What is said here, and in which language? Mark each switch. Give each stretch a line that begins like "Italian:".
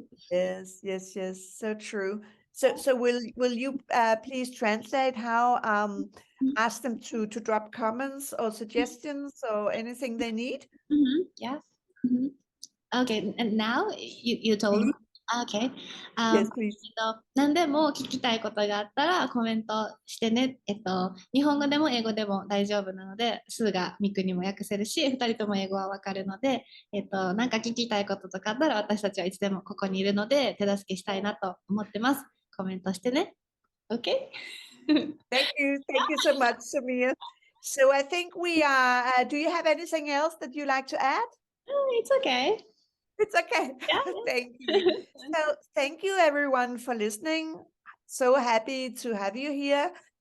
English: Yes. So true. So will you please translate how ask them to drop comments or suggestions or anything they need? Yes. Okay, and now you told me Okay. Yes, please.
Japanese: 何でも聞きたいことがあったらコメントしてね。日本語でも英語でも大丈夫なので、スーがミクにも訳せるし、2人とも英語はわかるので、なんか聞きたいこととかあったら私たちはいつでもここにいるので、手助けしたいなと思ってます。コメントしてね。Okay?
English: Thank you. Thank you so much, Sumire. So I think we are, do you have anything else that you like to add? It's okay. It's okay. Yeah. Thank you. So thank you everyone for listening. So happy to have you here.